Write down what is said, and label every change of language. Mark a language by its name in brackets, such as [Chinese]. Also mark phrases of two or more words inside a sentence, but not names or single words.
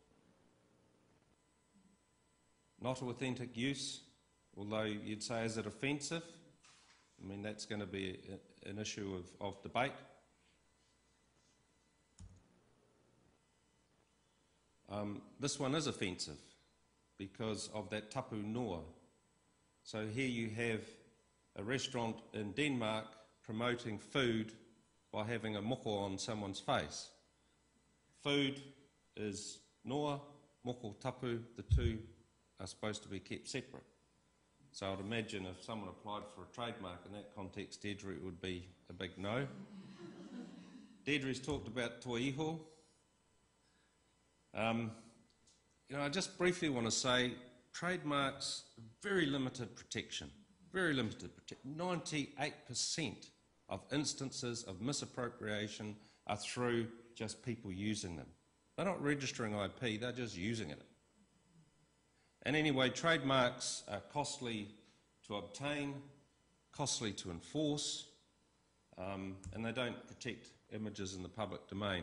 [English] Not authentic use, although you'd say, is it offensive? I mean, that's going to be an issue of debate. This one is offensive because of that [Māori] tapu noa. [English] So here you have a restaurant in Denmark promoting food by having a moko on someone's face. Food is [Māori] noa, moko tapu, [English] the two are supposed to be kept separate. So I'd imagine if someone applied for a trademark in that context, Deirdre, it would be a big no. Deirdre's talked about [Māori] toi iho. [English] I just briefly want to say trademarks, very limited protection, very limited protection. 98% of instances of misappropriation are through just people using them. They're not registering IP, they're just using it. And anyway, trademarks are costly to obtain, costly to enforce, and they don't protect images in the public domain.